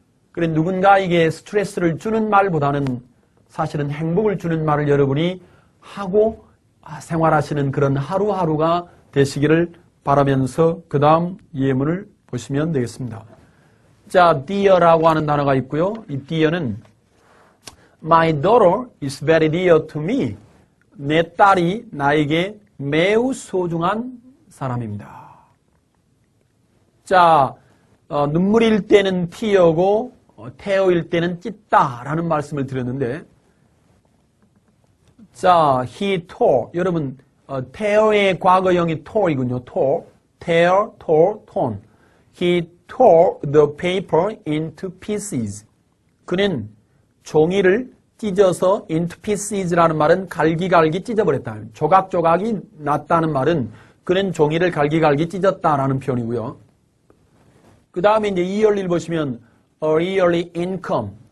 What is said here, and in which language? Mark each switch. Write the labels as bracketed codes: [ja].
[ko] 그래 누군가에게 스트레스를 주는 말보다는 사실은 행복을 주는 말을 여러분이 하고 생활하시는 그런 하루하루가 되시기를 바라면서 그 다음 예문을 보시면 되겠습니다. 자, dear라고 하는 단어가 있고요. 이 dear는 [en] My daughter is very dear to me. [ko] 내 딸이 나에게 매우 소중한 사람입니다. 자, 눈물일 때는 tear고 tear일 때는 찢다라는 말씀을 드렸는데 자, [en] he tore. [ko] 여러분, tear의 과거형이 tore이군요. [en] tear, torn. He tore the paper into pieces. [ko] 그는 종이를 찢어서 [en] into pieces [ko] 라는 말은 갈기갈기 찢어버렸다. 조각조각이 났다는 말은 그는 종이를 갈기갈기 찢었다라는 표현이고요. 그 다음에 이제 yearly를 보시면 [en] a yearly income.